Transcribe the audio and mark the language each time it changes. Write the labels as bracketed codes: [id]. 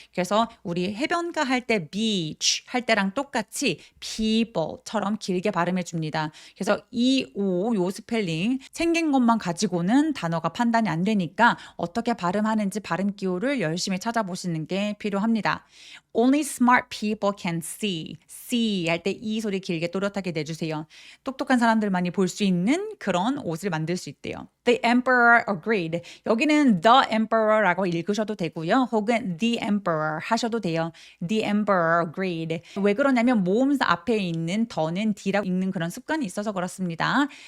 [ko] 그래서 우리 해변가 할 때 beach 할 때랑 똑같이 people처럼 길게 발음해 줍니다. 그래서 요 스펠링 생긴 것만 가지고는 단어가 판단이 안 되니까 어떻게 발음하는지 발음 기호를 열심히 찾아보시는 게 필요합니다. [en] Only smart people can see. [ko] see 할 때 이 소리 길게 또렷하게 내주세요. 똑똑한 사람들만이 볼 수 있는 그런 옷을 만들 수 있대요. [en] The emperor agreed. [ko] 여기는 the emperor 라고 읽으셔도 되고요. 혹은 the emperor 하셔도 돼요. [en] The emperor agreed. [ko] 왜 그러냐면 모음사 앞에 있는 더는 d라고 읽는 그런 습관이 있어서 그렇습니다.